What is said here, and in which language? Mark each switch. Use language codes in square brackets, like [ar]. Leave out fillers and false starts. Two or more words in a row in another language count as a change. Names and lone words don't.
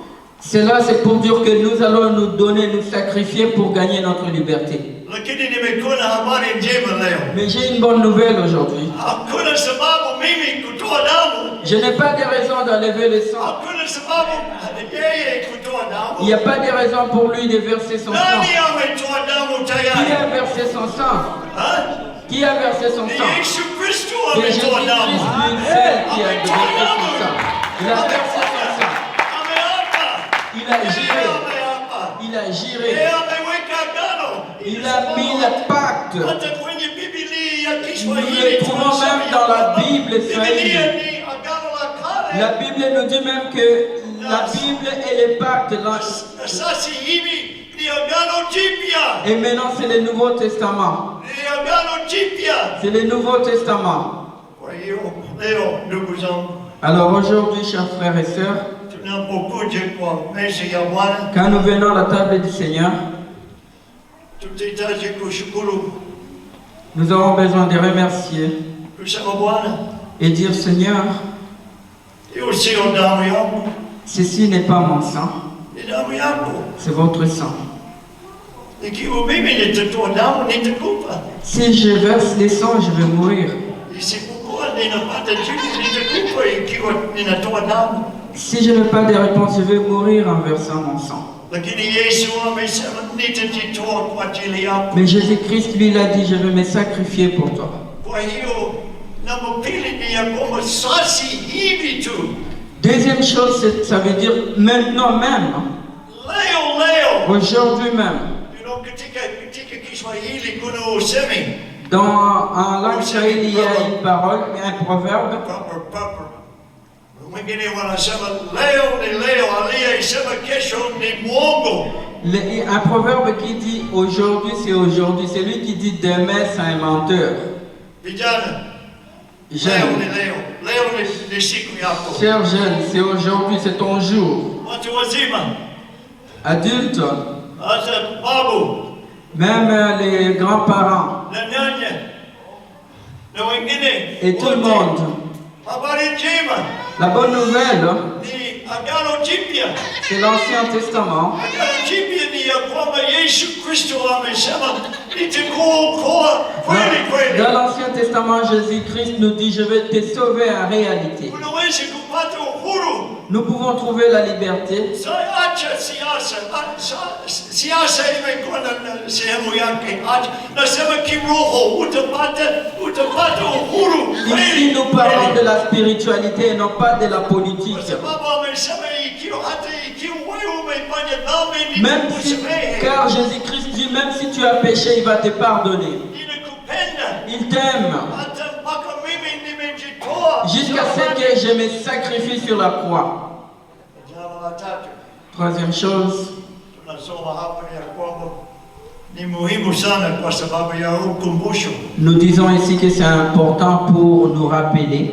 [fr] Cela c'est pour dire que nous allons nous donner, nous sacrifier pour gagner notre liberté. [sw] Lakini nimekuwa na habari njema leo. [fr] Mais j'ai une bonne nouvelle aujourd'hui. [sw] Hakuna sababu mimi kutoa damu. [fr] Je n'ai pas de raison d'enlever le sang. [sw] Hakuna sababu yeye kutoa damu. [fr] Il n'y a pas de raison pour lui de verser son sang. [sw] Nani ametoa damu [fr] Qui [sw] tayari? [fr] a versé son sang? Qui a versé son [sw] Ni [fr] sang? [sw] Yesu Kristo [fr] C'est [sw] ametoa damu. [fr] Jésus-Christ lui seul qui a versé son sang. Il a versé son sang. [sw] Ameapa. [fr] Il a juré. [sw] Ameapa. [fr] Il a [sw] Yeye [fr] juré. [sw] ameweka agano. [fr] Il a mis le pacte. [sw] Hata kwenye Biblia ya [fr] Nous [sw] Kiswahili [fr] le trouvons même dans la Bible [sw] Biblia [fr] swahili. [sw] ni agano la kale. [fr] La Bible nous dit même que la Bible et les pactes, [sw] Sasa hivi ni agano jipya. [fr] et maintenant c'est le Nouveau Testament. [sw] Ni agano jipya. [fr] C'est le Nouveau Testament. [sw] Kwa hiyo leo ndugu zangu, [fr] Alors aujourd'hui, chers frères et sœurs, [sw] tunapokuja kwa meza ya Bwana, [fr] quand nous venons à la table du Seigneur, [sw] tutahitaji kushukuru, [fr] nous avons besoin de remercier [sw] kusema Bwana, [fr] et dire Seigneur, [sw] hiyo sio damu yangu, [fr] ceci n'est pas mon sang, [sw] ni damu yako. [fr] c'est votre sang. [sw] Ikiwa mimi nitatoa damu nitakufa, [fr] Si je verse les sangs, je vais mourir. [sw] isipokuwa ninapata jibu nitakufa ikiwa ninatoa damu. [fr] Si je n'ai pas de réponse, je vais mourir en versant mon sang. [sw] Lakini Yesu amesema nitajitoa kwa ajili yako. [fr] Mais Jésus-Christ, lui, il a dit, je vais me sacrifier pour toi. [sw] Kwa hiyo namba pili ni ya kwamba sasa hivi tu, [fr] Deuxième chose, ça veut dire maintenant même, [sw] leo [fr] aujourd'hui même. [sw] katika Kiswahili kuna usemi [fr] En langue swahili, il y a une parole, un proverbe. [sw] Wengine wanasema leo ni leo, aliyesema kesho ni mwongo. [fr] Un proverbe qui dit aujourd'hui, c'est aujourd'hui. Celui qui dit demain, c'est un menteur. [sw] Vijana, [fr] Jeune, [sw] leo ni siku yako. [fr] cher jeune, c'est aujourd'hui, c'est ton jour. [sw] Watu wazima, [fr] Adulte, [sw] hata babu [fr] même les grands-parents [sw] na nyanya na wengine [fr] et tout le monde. [sw] habari njema [fr] La bonne nouvelle, [sw] ni agano jipya. [fr] c'est l'Ancien Testament. [sw] Agano jipya ni ya kwamba Yesu Kristo amesema nitakuokoa kweli kweli. [fr] Dans l'Ancien Testament, Jésus-Christ nous dit, je vais te sauver en réalité. [sw] Unaweza kupata uhuru. [fr] Nous pouvons trouver la liberté. [sw] Acha siasa imekuwa na sehemu yake. Nasema kiroho utapata uhuru. [fr] Ici, nous parlons de la spiritualité et non pas de la politique. [sw] Kwa sababu amesema ikiwa hata ikiwa wewe umefanya dhambi [fr] Même si, [sw] nitakusamehe. [fr] car Jésus-Christ dit, même si tu as péché, il va te pardonner. [sw] Ninakupenda. [fr] Il t'aime. [sw] Hata mpaka mimi nimejitoa. [fr] Jusqu'à ce que je me sacrifie sur la croix. [sw] Jambo la tatu. [fr] Troisième chose, [sw] Tunasoma hapa ya kwamba ni muhimu sana kwa sababu ya ukumbusho. [fr] nous disons ici que c'est important pour nous rappeler.